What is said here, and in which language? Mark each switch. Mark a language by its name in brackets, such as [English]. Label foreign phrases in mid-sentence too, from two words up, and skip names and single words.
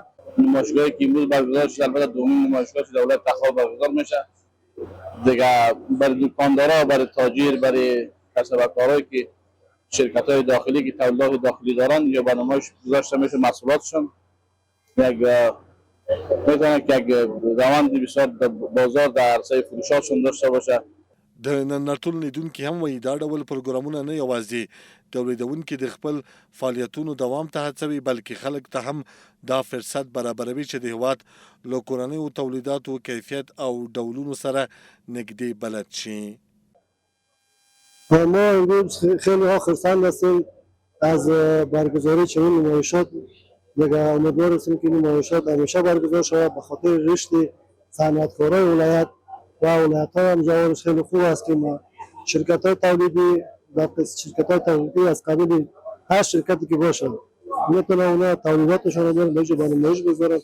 [Persian] نمایشگاهی که امروز برگزار شد البته دومین نمایشگاه دولت تخار برگزار میشه دیگه، برای دکاندارا، برای تاجر، برای کسب و کارهایی که شرکت‌های داخلی که تولیدات داخلی دارن یا به نمایش گذاشته میشه محصولاتشون، میتونه که یک روند بسیار بازار در عرصه فروشاتشون داشته باشه. [Pashto] د نندارتون لیدونکي هم وایي دا ډول پروګرامونه نه یوازې تولیدونکي د خپل فعالیتونو دوام ته هڅوي بلکې خلک ته هم دا فرصت برابروي چې د هیواد له کورنیو تولیداتو کیفیت او ډولونو سره نږدې بلد شي. [Persian] ما امروز خیلی ها خرسند هستیم از برگزاری چنین نمایشات. دیگه امیدوار هستیم که نمایشات همیشه برگزار شود به خاطر رشد صنعتکارای ولایت و ولایت‌ها هم جوابش خیلی خوب است که ما شرکت‌های تولیدی شرکت‌های تولیدی از قبیل هر شرکتی که باشه میتونه اونا تولیداتشون رو برای نمایش بذارن.